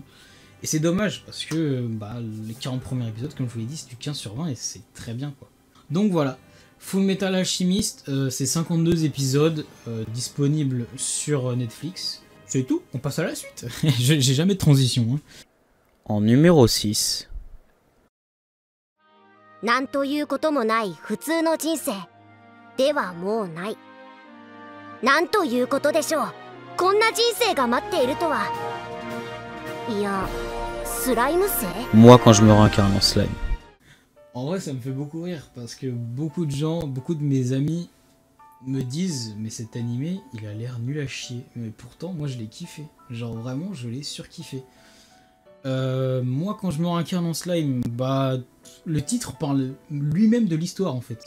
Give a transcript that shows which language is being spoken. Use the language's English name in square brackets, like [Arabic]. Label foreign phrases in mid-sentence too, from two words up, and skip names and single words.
[French] Et c'est dommage, parce que les 40 premiers épisodes, comme je vous l'ai dit, c'est du 15 sur 20, et c'est très bien, quoi. Donc voilà, Full Metal Alchemist, c'est 52 épisodes disponibles sur Netflix. C'est tout, on passe à la suite. J'ai jamais de transition. Hein. En numéro 6. [Japanese] なんということもない普通の人生ではもうない。なんということでしょう。こんな人生が待っているとは。いや、スライム生 [French] Moi quand je me réincarne en slime. En vrai, ça me fait beaucoup rire parce que beaucoup de mes amis me disent mais cet animé, il a l'air nul à chier. Mais pourtant, moi, je l'ai kiffé. Genre vraiment, je l'ai surkiffé. Moi, quand je me réincarne en slime, le titre parle lui-même de l'histoire en fait.